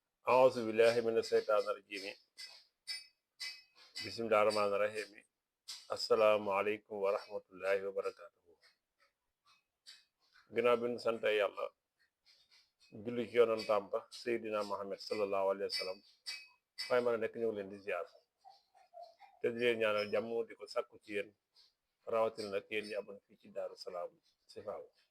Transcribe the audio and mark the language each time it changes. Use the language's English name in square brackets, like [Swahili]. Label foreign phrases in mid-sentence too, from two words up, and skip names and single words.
[Arabic] أعوذ بالله من الشيطان الرجيم بسم الله الرحمن الرحيم السلام عليكم ورحمة الله وبركاته [Wolof] ginnaaw bi ñu sant yàlla julli ci yonentam ba Seydina Muhammad [Arabic] صلى الله عليه وسلم [Wolof] waaye mën a nekk ñëw leen di ziar te di leen ñaanal jàmm di ko sàkku ci yéen rawatina nag yéen ñi abon fii ci Daaru Salaam Sifaaw